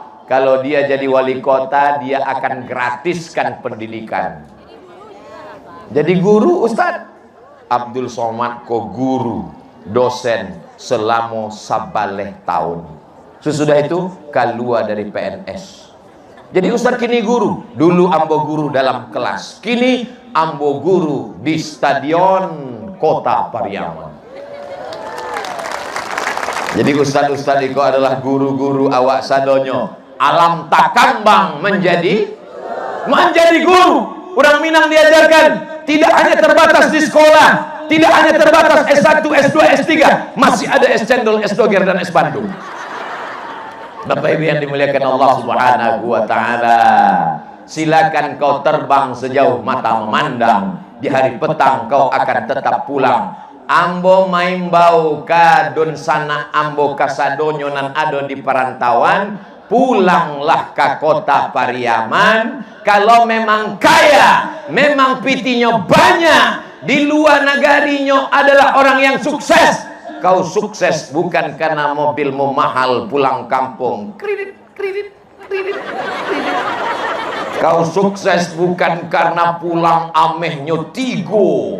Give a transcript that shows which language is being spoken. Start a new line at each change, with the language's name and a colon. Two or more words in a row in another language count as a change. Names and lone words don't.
Indonesian: Kalau dia jadi wali kota, dia akan gratiskan pendidikan. Jadi guru, Ustadz Abdul Somad kok guru, dosen selama sabaleh tahun. Sesudah itu keluar dari PNS. Jadi Ustaz kini guru.
Minangkabau: Dulu ambo guru dalam kelas, kini ambo guru di stadion Kota Pariaman. Jadi Ustaz-Ustaz itu adalah guru-guru awak sadonyo. Alam takambang menjadi guru.
Indonesian: Orang Minang diajarkan tidak hanya terbatas di sekolah, tidak hanya terbatas S1, S2, S3, masih ada S cendol, S doger dan S Bandung. Bapak Ibu yang dimuliakan Allah
Arabic: Subhanahu wa taala,
Indonesian: silakan kau terbang sejauh mata memandang. Di hari petang kau akan tetap pulang.
Minangkabau: Ambo maimbau ka don sana ambo kasadonyo nan ado di perantauan, pulanglah ke kota Pariaman.
Indonesian: Kalau memang kaya, memang pitinya banyak, di luar nagarinyo adalah orang yang sukses. Kau sukses bukan karena mobilmu mahal pulang kampung. Kredit. Kau sukses bukan karena pulang amehnya tigo.